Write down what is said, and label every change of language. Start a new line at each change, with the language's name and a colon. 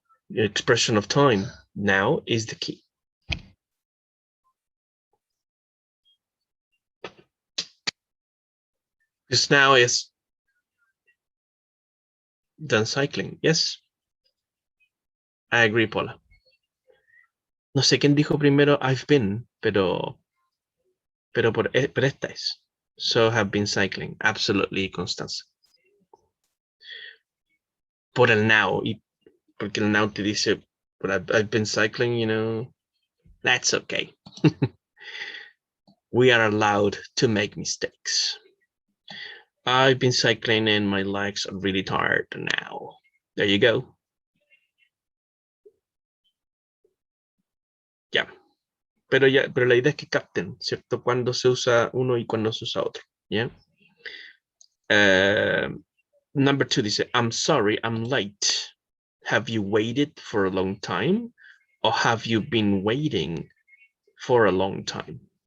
English: The expression of time now is the key. This now is done cycling. Yes. I agree, Paula.
Spanish: No sé quién dijo primero
English: I've been,
Spanish: pero esta es.
English: So have been cycling. Absolutely, Constanza.
Spanish: Por el now, y porque el now te dice,
English: but I've been cycling, you know, that's okay. We are allowed to make mistakes. I've been cycling and my legs are really tired now. There you go.
Spanish: Ya. Pero la idea es que capten, ¿cierto? Cuando se usa uno y cuando se usa otro. ¿Ya?
English: Number two dice, I'm sorry, I'm late. Have you waited for a long time? Or have you been waiting for a long time?